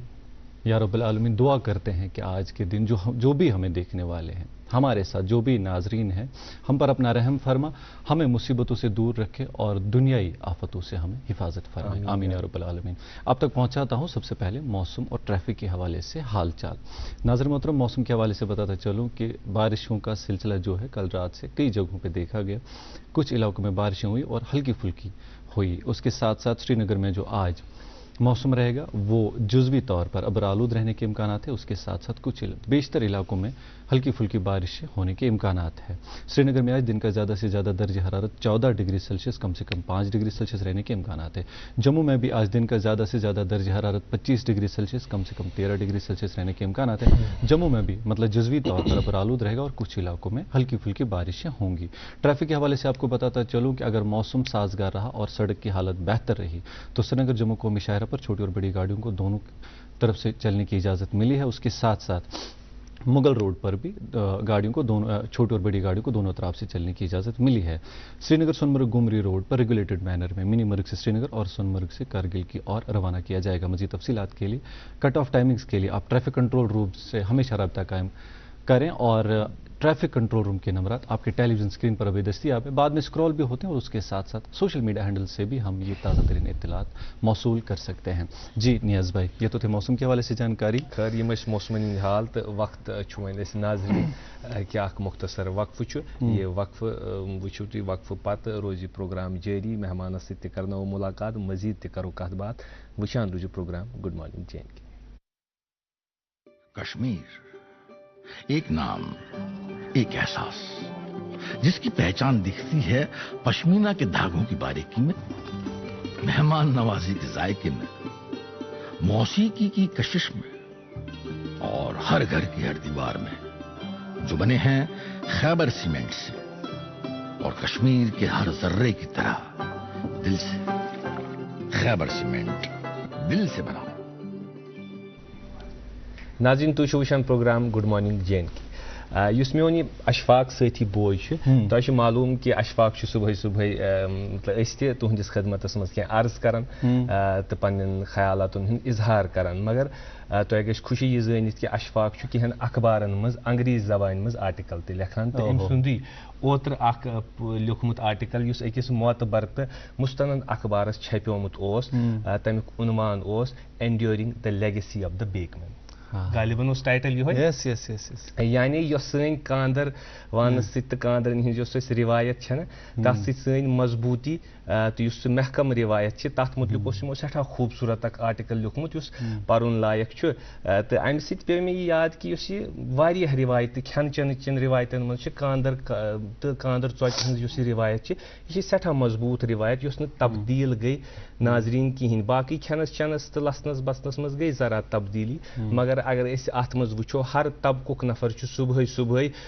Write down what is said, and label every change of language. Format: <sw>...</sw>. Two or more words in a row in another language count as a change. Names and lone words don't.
<ar>یا رب العالمین</ar> <ur>دعا کرتے ہیں کہ آج کے دن جو بھی ہمیں دیکھنے والے ہیں ہمارے ساتھ جو بھی ناظرین ہیں ہم پر اپنا رحم فرما ہمیں مصیبتوں سے دور رکھے اور دنیائی آفتوں سے ہمیں حفاظت فرمائے آمین</ur> <ar>یا رب العالمین</ar> <ur>اب تک پہنچاتا ہوں سب سے پہلے موسم اور ٹریفک کے حوالے سے حال چال ناظر محترم موسم کے حوالے سے بتاتا چلوں کہ بارشوں کا سلسلہ جو ہے کل رات سے کئی جگہوں پہ دیکھا گیا کچھ علاقوں میں بارشیں ہوئی اور ہلکی پھلکی ہوئی اس کے ساتھ ساتھ سری نگر میں جو آج موسم رہے گا وہ جزوی طور پر ابرآلود رہنے کے امکانات ہیں اس کے ساتھ ساتھ کچھ بیشتر علاقوں میں ہلکی پھلکی بارشیں ہونے کے امکانات ہیں سری نگر میں آج دن کا زیادہ سے زیادہ درجہ حرارت 14</ur> <en>degree Celsius</en> <ur>کم سے کم 5</ur> <en>degree Celsius</en> <ur>رہنے کے امکانات ہیں جموں میں بھی آج دن کا زیادہ سے زیادہ درجہ حرارت 25</ur> <en>degree Celsius</en> <ur>کم سے کم 13</ur> <en>degree Celsius</en> <ur>رہنے کے امکانات ہیں جموں میں بھی مطلب جزوی طور پر ابرآلود رہے گا اور کچھ علاقوں میں ہلکی پھلکی بارشیں ہوں گی ٹریفک کے حوالے سے آپ کو بتاتا چلوں کہ اگر موسم سازگار رہا اور سڑک کی حالت بہتر رہی تو سری نگر جموں قومی شاہراہ پر چھوٹی اور بڑی گاڑیوں کو دونوں طرف سے چلنے کی اجازت ملی ہے اس کے ساتھ ساتھ مغل روڈ پر بھی گاڑیوں کو چھوٹی اور بڑی گاڑیوں کو دونوں طرف سے چلنے کی اجازت ملی ہے سری نگر سونمرگ گمری روڈ پر</ur> <en>regulated manner</en> <ur>میں منی مرگ سے سری نگر اور سونمرگ سے کارگل کی اور روانہ کیا جائے گا مزید تفصیلات کے لیے</ur> <en>cut off timings</en> <ur>کے لیے آپ</ur> <en>traffic control room</en> <ur>سے ہمیشہ رابطہ قائم کریں اور</ur> <en>traffic control room</en> <ur>کے نمبرات آپ کے</ur> <en>television screen</en> <ur>پر ابھی دستیاب ہے بعد میں اسکرول بھی ہوتے ہیں اور اس کے ساتھ ساتھ</ur> <en>social media handle</en> <ur>سے بھی ہم یہ تازہ ترین اطلاعات موصول کر سکتے ہیں جی نیاز بھائی یہ تو تھے موسم کے حوالے سے جانکاری</ur> <ks>خیر یم موسمن ہند حال تو وقت وس ناظرین کہ اخ مختصر وقفہ یہ وقفہ وچھو تھی وقفہ پتہ روزی پروگرام جاری مہمانس ست کرنو ملاقات مزید تہ کرو کت بات وچھان روزی پروگرام</ks> <en>good morning</en> <ks>جے این کے</ks> <ur>کشمیر ایک نام ایک احساس جس کی پہچان دکھتی ہے پشمینہ کے دھاگوں کی باریکی میں مہمان نوازی کے ذائقے میں موسیقی کی کشش میں اور ہر گھر کی ہر دیوار میں جو بنے ہیں خیبر سیمنٹ سے اور کشمیر کے ہر ذرے کی طرح دل سے خیبر سیمنٹ دل سے بنا</ur> <ks>ناظرین تُہۍ چھِو وٕچھان پروگرام</ks> <en>good morning</en> <ks>جے این کے یُس میون یہِ اشفاق سٲتھی بوے چھُ تۄہہِ چھُ معلوٗم کہِ اشفاق چھُ صُبحٲے صُبحٲے مطلب أسۍ تہِ تُہنٛدِس خدمتس منٛز کینٛہہ عرض کران تہٕ پننٮ۪ن خیالاتن ہُنٛد اظہار کران مگر تۄہہِ گژھِ خوشی یہِ زٲنِتھ کہِ اشفاق چھُ کینٛہن اخبارن منٛز انگریٖز زبانہِ منٛز آرٹِکل تہِ لیکھان تہٕ أمۍ سُنٛدُے اوترٕ اکھ لیوٗکھمُت آرٹِکل یُس أکِس معتبر تہٕ مُستند اخبارس چھپیومُت اوس تمیُک عنوان اوس اینڈیورنگ دا لیگیسی آف دا بیکمین غالباً اوس ٹائٹل یِہوے یعنی یۄس سٲنۍ کاندر وانس سۭتۍ تہٕ کاندرن ہٕنٛز یۄس اَسہِ رِوایت چھےٚ نہ تتھ سۭتۍ سٲنۍ مضبوٗطی تہٕ یُس سُہ محکم رِوایت چھِ تتھ مُتعلق اوس یِمو سٮ۪ٹھاہ خوٗبصوٗرت اکھ آرٹِکل لیوٗکھمُت یُس پرُن لایق چھُ تہٕ امہِ سۭتۍ پیٚو مےٚ یہِ یاد کہِ یُس یہِ واریاہ رِوایتہٕ کھٮ۪ن چٮ۪نٕچٮ۪ن رِوایتن منٛز چھِ کاندر تہٕ کاندر ژۄچہِ ہٕنٛز یُس یہِ رِوایت چھِ یہِ چھِ سٮ۪ٹھاہ مضبوٗط رِوایت یۄس نہٕ تبدیٖل گٔے ناظریٖن کِہینۍ باقٕے کھٮ۪نس چٮ۪نس تہٕ لسنس بسنس منٛز گٔے ذرا تبدیٖلی مگر اگر أسۍ اتھ منٛز وٕچھو ہر طبقُک نفر چھُ صُبحٲے صُبحٲے</ks>